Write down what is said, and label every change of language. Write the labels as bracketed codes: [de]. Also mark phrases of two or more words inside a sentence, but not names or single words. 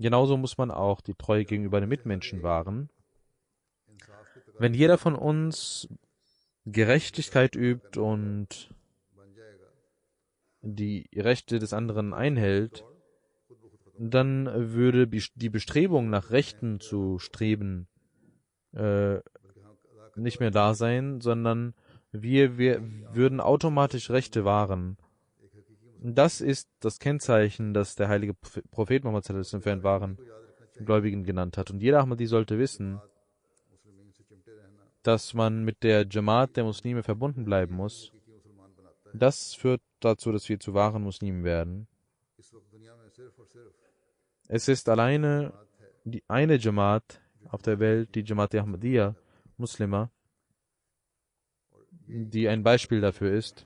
[de] Genauso muss man auch die Treue gegenüber den Mitmenschen wahren. Wenn jeder von uns Gerechtigkeit übt und die Rechte des anderen einhält, dann würde die Bestrebung nach Rechten zu streben nicht mehr da sein, sondern wir würden automatisch Rechte wahren. Das ist das Kennzeichen, das der heilige Prophet Muhammad [ar] صلى الله عليه وسلم [de] für einen wahren Gläubigen genannt hat. Und jeder Ahmadi sollte wissen, dass man mit der Jamaat der Muslime verbunden bleiben muss. Das führt dazu, dass wir zu wahren Muslimen werden. Es ist alleine die eine Jamaat auf der Welt, die Jamaat Ahmadiyya, Muslima, die ein Beispiel dafür ist.